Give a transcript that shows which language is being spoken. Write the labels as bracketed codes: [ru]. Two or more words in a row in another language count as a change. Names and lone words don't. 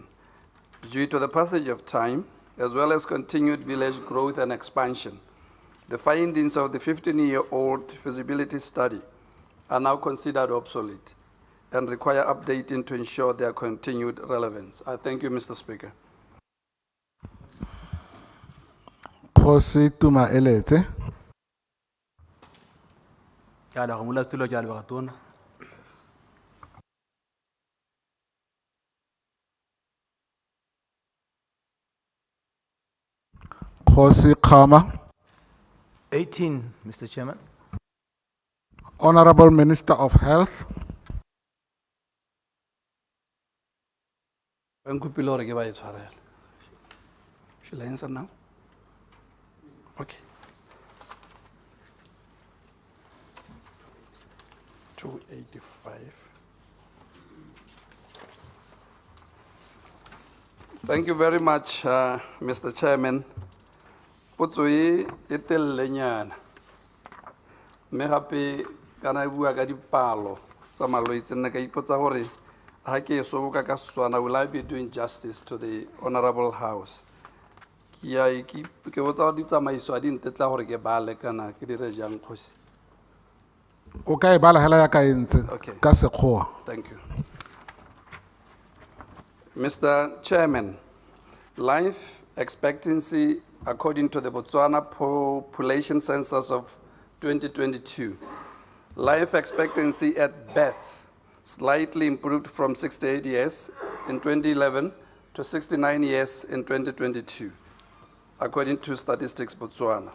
[en] Due to the passage of time, as well as continued village growth and expansion, the findings of the 15-year-old feasibility study are now considered obsolete and require updating to ensure their continued relevance. I thank you, Mr. Speaker. Khosi Tuma Eletse. [tn] Ke a leboga modulasetulo, ke a leboga tona. Khosi Khama. [en] 18, Mr. Chairman. Honorable Minister of Health. Shall I answer now? Okay. 285. Thank you very much, Mr. Chairman. [tn] Putsui itel lenyana. Me happy kana bua ka dipalo tsa malwetse nna ka ipotsa gore ha ke so ka Setswana, [en] will I be doing justice to the honorable house? [tn] Ke botsa gore ditsamaiso a di ntetla gore ke bale kana ke dire jang Kgosi? O ka e bala hela ya ka entse ka Sekgowa. [en] Thank you. Mr. Chairman, life expectancy according to the Botswana Population Census of 2022, life expectancy at birth slightly improved from 68 years in 2011 to 69 years in 2022, according to Statistics Botswana.